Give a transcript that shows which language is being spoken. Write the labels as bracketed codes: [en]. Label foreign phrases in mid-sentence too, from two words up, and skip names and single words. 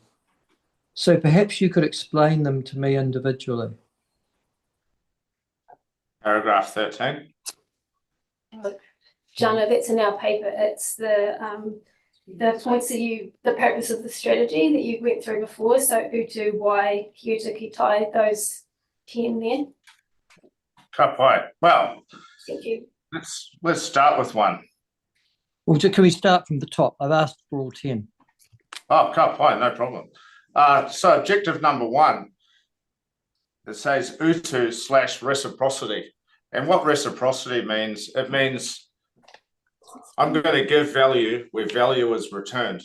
[en] So perhaps you could explain them to me individually. Paragraph 13. Jana, that's in our paper. It's the points that the purpose of the strategy that you went through before. [mi] So utu, wai, hiuta, ki tai, [en] those 10 there. [mi] Ka pai. [en] Well, thank you. Let's start with one. Well, can we start from the top? I've asked for all 10. Oh, fine, no problem. So objective number 1, it says utu/reciprocity. And what reciprocity means, it means I'm going to give value where value is returned.